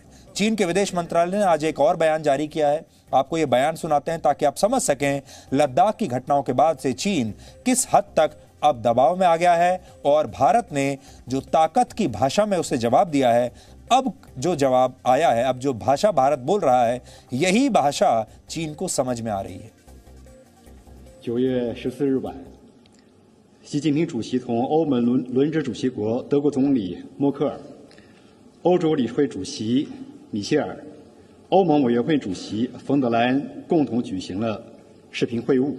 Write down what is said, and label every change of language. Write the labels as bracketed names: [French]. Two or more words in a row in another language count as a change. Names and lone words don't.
[Hindi] चीन के विदेश मंत्रालय ने आज एक और बयान जारी किया है। आपको ये बयान सुनाते हैं ताकि आप समझ सकें लद्दाख की घटनाओं के बाद से चीन किस हद तक अब दबाव में आ गया है और भारत ने जो ताकत की भाषा में उसे जवाब दिया है, अब जो जवाब आया है, अब जो भाषा भारत बोल रहा है, यही भाषा चीन को समझ में आ रही है। [Chinese] 9 月14日晚，习近平主席同欧盟轮值主席国德国总理默克尔、欧洲理事会主席米歇尔、欧盟委员会主席冯德莱恩共同举行了视频会晤。